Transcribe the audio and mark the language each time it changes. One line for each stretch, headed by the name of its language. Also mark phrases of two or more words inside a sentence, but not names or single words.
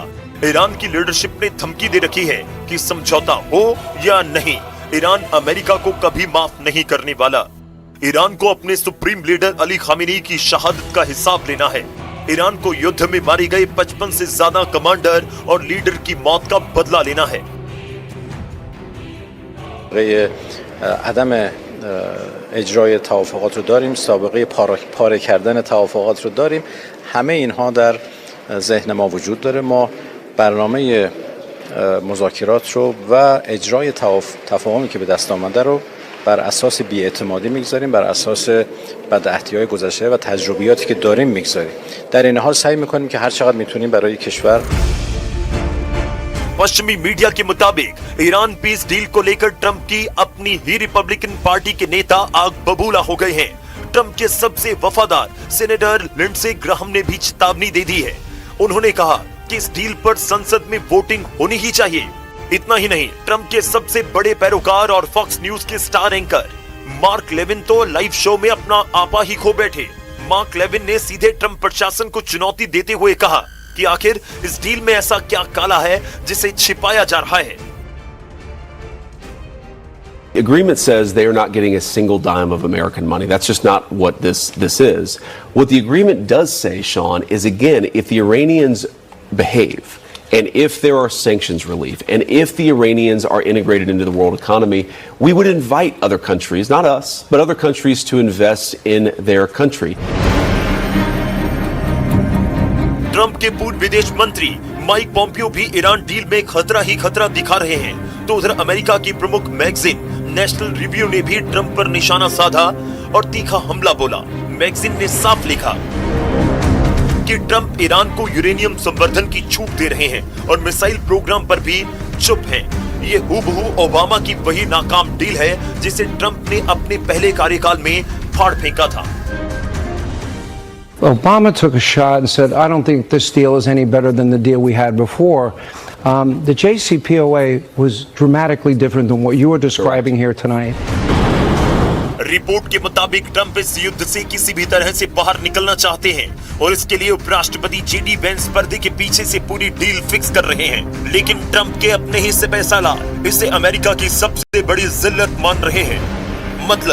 Hindi: ईरान की लीडरशिप ने धमकी दे रखी है कि समझौता हो या नहीं, ईरान अमेरिका को कभी माफ नहीं करने वाला। ईरान को अपने सुप्रीम लीडर अली खामेनी की शहादत का हिसाब लेना है। ईरान को युद्ध में मारे गए 55 से ज्यादा कमांडर और लीडर की मौत का बदला लेना है।
Persian: عدم اجرای توافقات رو داریم، سابقه پاره کردن توافقات رو داریم، همه اینها در ذهن ما وجود داره. ما برنامه مذاکرات رو و اجرای تفاهمی که به دست آمده رو بر اساس بی‌اعتمادی میگذاریم، بر اساس بدعهدی‌های گذشته و تجربیاتی که داریم میگذاریم. در این حال سعی میکنیم که هر چقدر میتونیم برای کشور
Hindi: पश्चिमी मीडिया के मुताबिक ईरान
English: peace deal
Hindi: को लेकर ट्रंप की अपनी ही रिपब्लिकन पार्टी के नेता आग बबूला हो गए हैं। ट्रंप के सबसे वफादार सेनेटर लिंडसे ग्राहम ने भी चेतावनी दे दी है। उन्होंने कहा कि इस डील पर संसद में वोटिंग होनी ही चाहिए। इतना ही नहीं, ट्रंप के सबसे बड़े पैरोकार और फॉक्स न्यूज के
English: star anchor
Hindi: मार्क लेविन तो
English: live show
Hindi: में अपना आपा ही खो बैठे। मार्क लेविन ने सीधे ट्रंप प्रशासन को चुनौती देते हुए कहा कि आखिर इस डील में ऐसा क्या काला है जिसे छिपाया जा रहा है।
English: The agreement says they are not getting a single dime of American money. That's just not what this is. What the agreement does say, Sean, is again, if the Iranians behave, and if there are sanctions relief, and if the Iranians are integrated into the world economy, we would invite other countries, not us, but other countries to invest in their country.
Hindi: ट्रंप के पूर्व विदेश मंत्री माइक पॉम्पियो भी ईरान डील में खतरा ही खतरा दिखा रहे हैं। तो उधर अमेरिका की प्रमुख मैगजीन नेशनल रिव्यू ने भी ट्रंप पर निशाना साधा और तीखा हमला बोला। मैगजीन ने साफ लिखा कि ट्रंप ईरान को यूरेनियम संवर्धन की छूट दे रहे हैं और
English: missile program
Hindi: पर भी चुप हैं। ये हूबहू ओबामा की वही नाकाम डील है जिसे ट्रंप ने अपने पहले कार्यकाल में फाड़ फेंका था।
English: Obama took a shot and said, I don't think this deal is any better than the deal we had before. The JCPOA was dramatically different than what you were describing here tonight.
Hindi: रिपोर्ट के मुताबिक ट्रंप इस युद्ध से किसी भी तरह से बाहर निकलना चाहते हैं और इसके लिए उपराष्ट्रपति जेडी वेंस पर्दे के पीछे से पूरी
English: deal fix
Hindi: कर रहे हैं। लेकिन ट्रंप के अपने हिस्से पैसा ला इसे अमेरिका की सबसे बड़ी जिल्लत मान रहे हैं।